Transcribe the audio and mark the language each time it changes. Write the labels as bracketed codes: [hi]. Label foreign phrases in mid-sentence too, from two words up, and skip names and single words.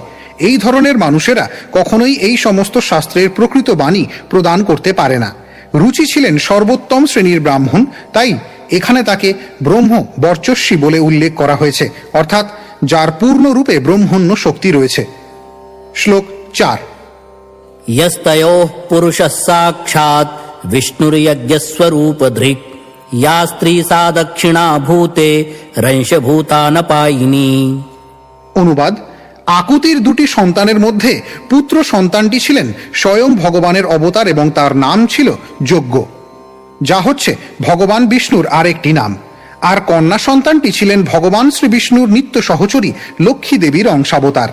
[bn] এই ধরনের মানুষেরা কখনোই এই সমস্ত শাস্ত্রের প্রকৃত বাণী প্রদান করতে পারে না। রুচি ছিলেন সর্বোত্তম শ্রেণীর ব্রাহ্মণ, তাই এখানে তাকে ব্রহ্ম বর্চস্বী বলে উল্লেখ করা হয়েছে, অর্থাৎ যার পূর্ণরূপে ব্রহ্মণ্য শক্তি রয়েছে। শ্লোক 4। [sa] यस्तयोः पुरुषः साक्षात् विष्णुर्यज्ञस्वरूपधृक् या स्त्री सा दक्षिणा भूते रंशभूतानपायिनी। [bn] অনুবাদ: আকুতির 2টি সন্তানের মধ্যে পুত্র সন্তানটি ছিলেন স্বয়ং ভগবানের অবতার এবং তার নাম ছিল যজ্ঞ, যা হচ্ছে ভগবান বিষ্ণুর আরেকটি নাম। আর কন্যা সন্তানটি ছিলেন ভগবান শ্রী বিষ্ণুর নিত্য সহচরী লক্ষ্মী দেবীর অংশাবতার।